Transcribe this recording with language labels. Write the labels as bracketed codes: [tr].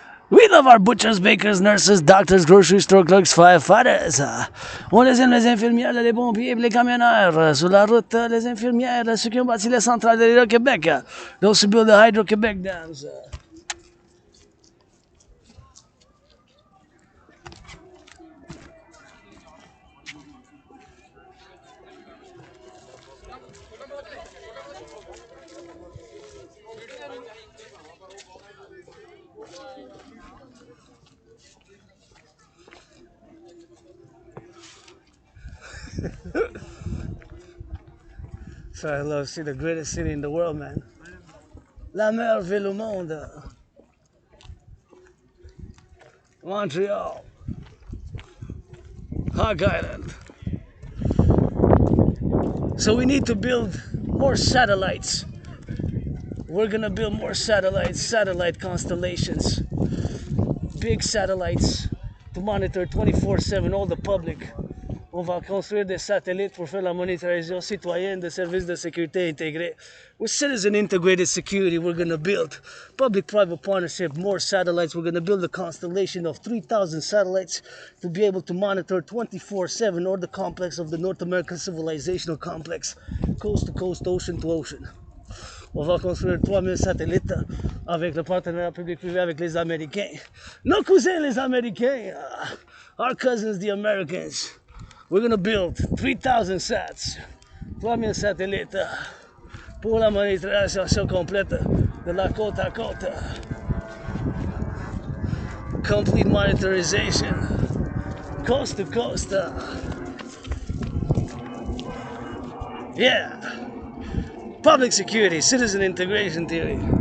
[en] We love our butchers, bakers, nurses, doctors, grocery store clerks, firefighters. [fr] On les aime, les infirmières, les pompiers, les camionneurs. Sur la route, les infirmières, ceux qui ont bâti les centrales de l'Hydro-Québec. [en] Those who build the Hydro-Québec dams. So I love to see the greatest city in the world, man. [fr] La meilleure ville au monde. Montreal. [en] Hog Island. So we need to build more satellites. We're gonna build more satellites, satellite constellations. Big satellites to monitor 24/7 all the public. [fr] On va construire des satellites pour faire la monitorisation citoyenne des services de sécurité intégrés. [en] With citizen integrated security, we're going to build public-private partnership, more satellites. We're going to build a constellation of 3,000 satellites to be able to monitor 24/7 all the complex of the North American civilizational complex, coast to coast, ocean to ocean. [fr] On va construire 3000 satellites avec le partenariat public-privé avec les Américains. Nos cousins les Américains, [en] our cousins the Americans. We're gonna build 3,000 sats, [fr] 3000 satellites pour la monitorisation complète de la côte à côte. [en] Complete monitorization, coast to coast. Yeah. Public security, citizen integration theory.